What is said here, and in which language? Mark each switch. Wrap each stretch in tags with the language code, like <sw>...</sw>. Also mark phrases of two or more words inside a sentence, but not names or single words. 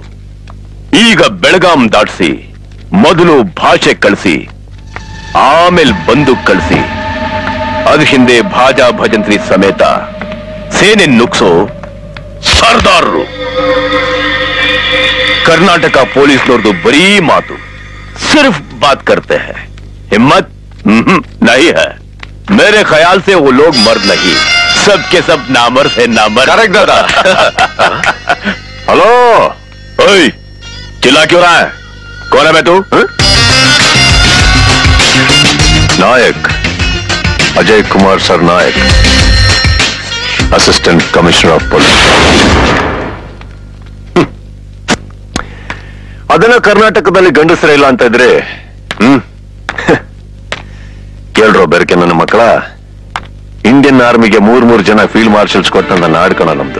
<kn>ಈಗ ಬೆಳಗಾಂ ದಾಟಿಸಿ ಮೊದಲು ಭಾಷೆ ಕಳಿಸಿ, ಆಮೇಲೆ ಬಂದೂಕ್ ಕಳಿಸಿ, ಅದ್ರ ಹಿಂದೆ ಭಾಜಾ ಭಜಂತ್ರಿ ಸಮೇತ ಸೇನೆ ನುಗ್ಸೋ ಸರ್ದಾರರು. ಕರ್ನಾಟಕ ಪೊಲೀಸ್ನವ್ರದ್ದು ಬರೀ ಮಾತು,</kn> <hi>सिर्फ बात करते हैं, हिम्मत नहीं है। मेरे ख्याल से वो लोग मर्द नहीं, सब के सब नामर्द है, नामर्द। करेक्ट दादा। हेलो, ओए, चिल्ला क्यों रहा है? कौन है मैं तू? नायक अजय कुमार सर नायक,</hi> <en>assistant commissioner of police.</en> <kn>ಅದನ್ನ ಕರ್ನಾಟಕದಲ್ಲಿ ಗಂಡಸರ ಇಲ್ಲ ಅಂತ ಇದ್ರೆ ಕೇಳ್ರೋ ಬೆರಕೆ ನನ್ನ ಮಕ್ಕಳ.</kn> <en>Indian Armyಗೆ</en> <kn>ಮೂರ್ ಜನ</kn> <en>field marshals</en> <kn>ಕೊಟ್ಟಂತ ನಾಡ್ಕಣ ನಮ್ದು.</kn>